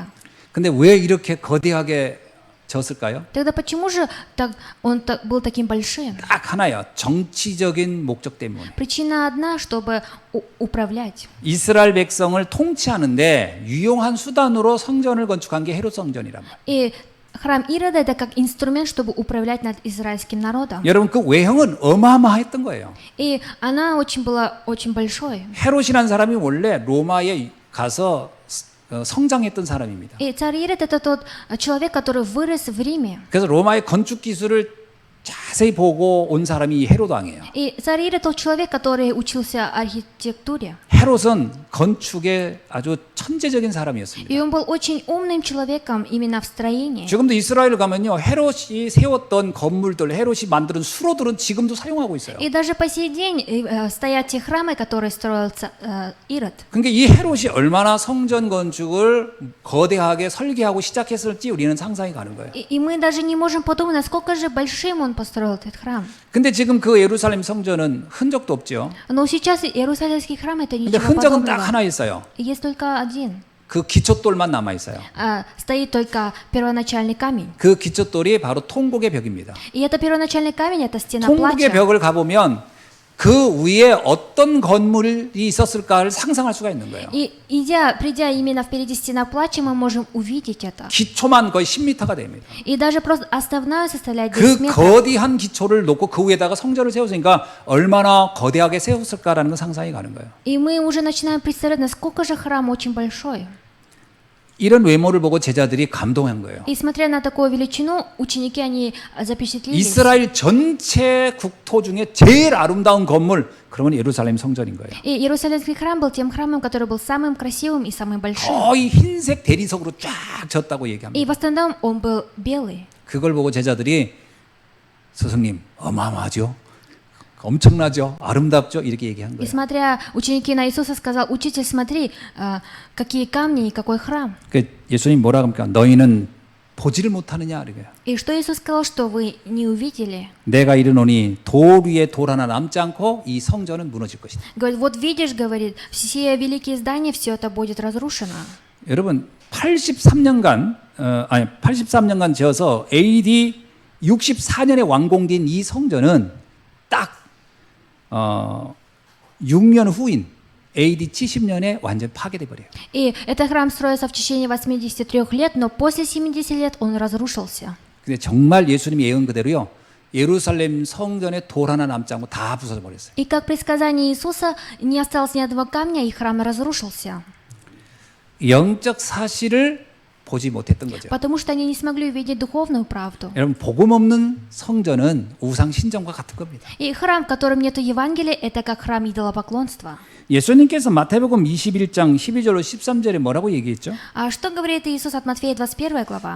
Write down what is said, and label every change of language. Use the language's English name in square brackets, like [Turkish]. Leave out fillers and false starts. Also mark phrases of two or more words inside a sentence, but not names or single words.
[Korean] 근데 왜 이렇게 거대하게 졌을까요? [Russian] Тогда почему же он был таким большим? [Korean] 딱 하나요. 정치적인 목적 때문에. [Russian] Причина одна, чтобы управлять. [Korean] 이스라엘 백성을 통치하는데 유용한 수단으로 성전을 건축한 게 헤롯 성전이란 말이에요. [Russian] И храм Ирода это как инструмент, чтобы управлять над израильским народом. [Korean] 여러분 그 외형은 어마어마했던 거예요. [Russian] И она была очень большой. [Korean] 헤롯이라는 사람이 원래 로마에 가서 성장했던 사람입니다. [Russian] И царь Ирод это тот человек, который вырос в Риме. [Korean] 그래서 로마의 건축 기술을 자세히 보고 온 사람이 이 헤롯 왕이에요. [Russian] И царь Ирод тот человек, который учился архитектуре. [Korean] 헤롯은 건축에 아주 천재적인 사람이었습니다. [Russian] И он был очень умным человеком именно в строении. [Korean] 지금도 이스라엘을 가면요, 헤롯이 세웠던 건물들, 헤롯이 만드는 수로들은 지금도 사용하고 있어요. [Russian] И даже по сей день стоят те храмы, которые строил Ирод. [Korean] 그러니까 이 헤롯이 얼마나 성전 건축을 거대하게 설계하고 시작했을지 우리는 상상이 가는 거예요. [Russian] И мы даже не можем подумать, насколько же большим он построил этот храм. [Korean] 근데 지금 그 예루살렘 성전은 흔적도 없죠. [Russian] Но сейчас Иерусалимский храм это 근데 ничего [Korean] 흔적은 딱 подобного. 하나 있어요. [Russian] Есть только один. [Korean] 그 기초돌만 남아 있어요. [Russian] Стоит только первоначальный камень. [Korean] 그 기초돌이 바로 통곡의 벽입니다. [Russian] И это первоначальный камень, это стена 통곡의 плача. [Korean] 벽을 가보면 그 위에 어떤 건물이 있었을까를 상상할 수가 있는 거예요. [Russian] И придя именно впереди стена плача, мы можем увидеть это. [Korean] 기초만 거의 10m가 됩니다. [Russian] И даже просто основная составляет 10 그 метров. [Korean] 거대한 기초를 놓고 그 위에다가 성전을 세웠으니까 얼마나 거대하게 세웠을까라는 건 상상이 가는 거예요. [Russian] И мы уже начинаем представлять, насколько же храм очень большой. [Korean] 이런 외모를 보고 제자들이 감동한 거예요. [Russian] И смотря на такую величину, ученики, они запечатлелись. [Korean] 이스라엘 전체 국토 중에 제일 아름다운 건물, 그러면 예루살렘 성전인 거예요. [Russian] И Иерусалимский храм был тем храмом, который был самым красивым и самым большим. [Korean] 거의 흰색 대리석으로 쫙 졌다고 И 얘기합니다. [Russian] в основном он был белый. [Korean] 그걸 보고 제자들이 스승님 어마어마하죠? 엄청나죠? 아름답죠? 이렇게 얘기한 И 거예요. [Russian] смотря ученики на Иисуса, сказал: учитель, смотри, какие камни и какой храм. [Korean] 그 예수님 뭐라 합니까? 너희는 보지를 못하느냐? 이래요. [Russian] И что Иисус сказал, что вы не увидели? [Korean] 내가 이르노니 돌 위에 돌 하나 남지 않고 이 성전은 무너질 것이다. [Russian] Говорит, вот видишь, говорит, все великие здания, все это будет разрушено. [Korean] 여러분 83년간 지어서 AD 64년에 완공된 이 성전은 딱 6년 후인 AD 70년에 완전 파괴돼 버려요. [Russian] И этот храм строился в течение 83 лет, но после 70 лет он разрушился. [Korean] 근데 정말 예수님이 예언 그대로요. 예루살렘 성전에 돌 하나 남지 않고 다 부서져 버렸어요. [Russian] И как предсказание Иисуса, не осталось ни одного камня, и храм разрушился. [Korean] 영적 사실을 보지 못했던 거죠. [Russian] Потому что они не смогли увидеть духовную правду. [Korean] 여러분 복음 없는 성전은 우상 신전과 같은 겁니다. [Russian] И храм, в котором нет Евангелия, это как храм идолопоклонства. [Korean] 예수님께서 마태복음 21장 12절로 13절에 뭐라고 얘기했죠? [Russian] А что говорит Иисус от Матфея 21 глава?